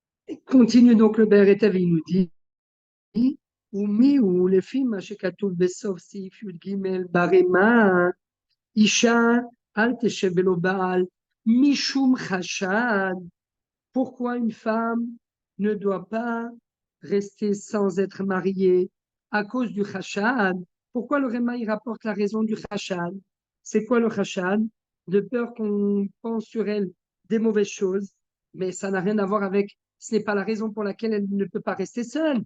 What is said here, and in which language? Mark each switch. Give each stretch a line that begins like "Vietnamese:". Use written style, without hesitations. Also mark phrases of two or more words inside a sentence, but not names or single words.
French: Continue donc le Be'er il nous dit,
Hebrew: ומי הוא לפי מה שכתוב בסוף סעיף י"ג ברימה, אישה אל תשב ולא בעל, משום חשד.
French: Pourquoi une femme ne doit pas rester sans être mariée à cause du chashad? Pourquoi le Réma il rapporte la raison du chashad? C'est quoi le chashad? De peur qu'on pense sur elle des mauvaises choses, mais ça n'a rien à voir avec, ce n'est pas la raison pour laquelle elle ne peut pas rester seule.